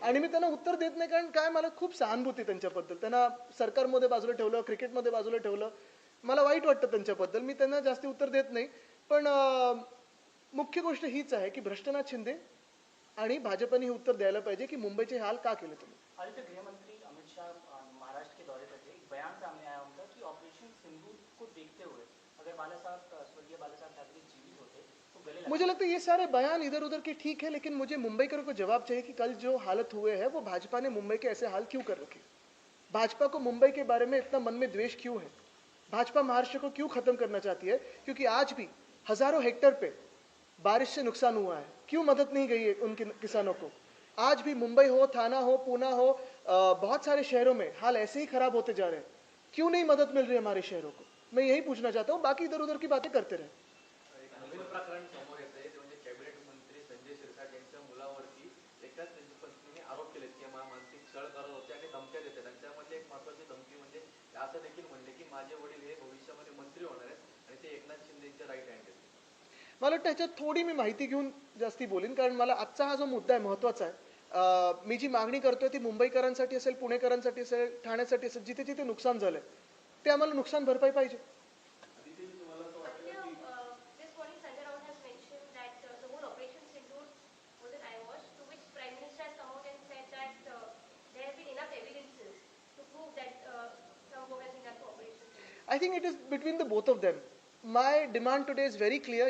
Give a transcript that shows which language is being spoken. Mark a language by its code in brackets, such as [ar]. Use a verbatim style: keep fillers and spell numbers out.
[mr] आणि मी त्यांना उत्तर देत नाही, कारण काय, मला खूप सहानुभूती आहे त्यांच्याबद्दल. त्यांना सरकारमध्ये बाजूला ठेवलं, क्रिकेटमध्ये बाजूला ठेवलं, मला वाईट वाटतं त्यांच्याबद्दल. मी त्यांना जास्ती उत्तर देत नाही. पण अं, मुख्य गोष्ट हीच आहे की भ्रष्टनाथ शिंदे आणि भाजपने हे उत्तर द्यायला पाहिजे की मुंबईचे हाल का केले तुम्ही. [hi] आदित्य गृहमंत्री अमित शाह अ, महाराष्ट्र के दौरे पर थे, एक बयान सामने आया उनका कि ऑपरेशन सिंधु को देखते हुए अगर बाला साहब अ, स्वर्गीय बाला साहब ठाकरे जीवित होते तो गले मुझे लगा- लगता है ये सारे बयान इधर उधर के ठीक है, लेकिन मुझे मुंबईकरों को जवाब चाहिए कि कल जो हालत हुए है वो भाजपा ने मुंबई के ऐसे हाल क्यों कर रखे. भाजपा को मुंबई के बारे में इतना मन में द्वेष क्यों है, भाजपा महाराष्ट्र को क्यों खत्म करना चाहती है, क्योंकि आज भी हजारों हेक्टर पे बारिश से नुकसान हुआ है, क्यों मदद नहीं गई है उन किन- किसानों को. आज भी मुंबई हो, थाना हो, पूना हो, अ, बहुत सारे शहरों में हाल ऐसे ही खराब होते जा रहे हैं, क्यों नहीं मदद मिल रही है हमारे शहरों को. मैं यही पूछना चाहता हूँ, बाकी इधर उधर की बातें करते रहे. [mr] एक नवीन प्रकरण समोर येत आहे, ते म्हणजे कॅबिनेट मंत्री संजय शिरसाट यांच्या मुलावरती एकाच त्यांच्या पत्नीने आरोप केलेत की मला मानसिक छळ करत होते आणि धमक्या देतात. आणि त्यामध्ये एक महत्वाची धमकी म्हणजे ते असं देखील म्हणले की माझे वडील हे भविष्यामध्ये मंत्री होणार आहेत आणि ते एकनाथ शिंदेचे राईट हँड आहेत. मला वाटतं ह्याच्यात थोडी मी माहिती घेऊन जास्ती बोलीन, कारण मला आजचा हा जो मुद्दा आहे महत्त्वाचा आहे. अं, मी जी मागणी करतोय ती मुंबईकरांसाठी असेल, पुणेकरांसाठी असेल, ठाण्यासाठी असेल, जिथे जिथे नुकसान झालंय ते आम्हाला नुकसान भरपाई पाहिजे. [en] Satya, uh, this morning Sanjay Raut has mentioned that uh, the whole Operation Sindoor was an eyewash, to which Prime Minister has come out and said that uh, there have been enough evidences to prove that uh, some work has been done for Operation Sindoor. I think it is between the both of them. My demand today is very clear.